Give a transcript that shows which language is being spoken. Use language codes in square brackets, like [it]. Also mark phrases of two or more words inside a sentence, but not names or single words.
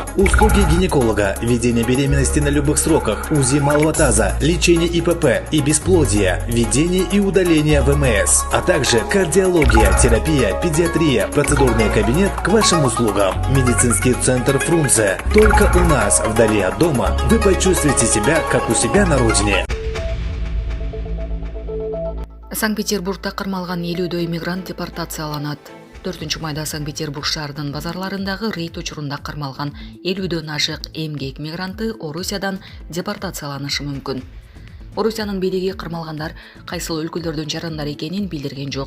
[ru] Услуги гинеколога, ведение беременности на любых сроках, УЗИ малого таза, лечение ИПП и бесплодия, ведение и удаление ВМС, а также кардиология, терапия, педиатрия, процедурный кабинет к вашим услугам. Медицинский центр Фрунзе. Только у нас, вдали от дома, вы почувствуете себя, как у себя на родине. [ky] Санкт-Петербургда кармалган 50 иммигрант депортацияланат. 4 майда Санкт-Петербург шаарынын базарларындагы рейд учурунда кармалган 50дөн ашык эмгек мигранты Орусиядан депортацияланышы мүмкүн. Орусиянын бийлиги кармалгандар кайсыл өлкөлөрдүн жарандар экенин билдирген жок.